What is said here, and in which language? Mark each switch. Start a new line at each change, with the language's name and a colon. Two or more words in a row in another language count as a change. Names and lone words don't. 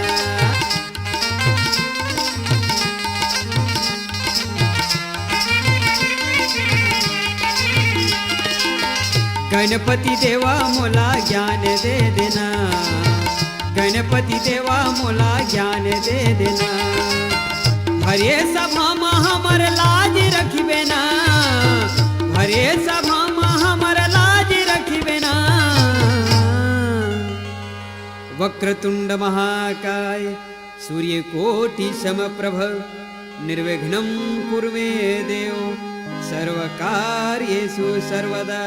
Chhattisgarhi: गणपति देवा मोला ज्ञान दे देना, गणपति देवा मोला ज्ञान दे देना। हरे सभा में हमर लाज रखिबे ना, हरे सभा में हमर लाज रखिबे ना।
Sanskrit: वक्रतुंड महाकाय सूर्यकोटि समप्रभ, निर्विघ्नं कुर्मे देव सर्वकार्येषु सर्वदा।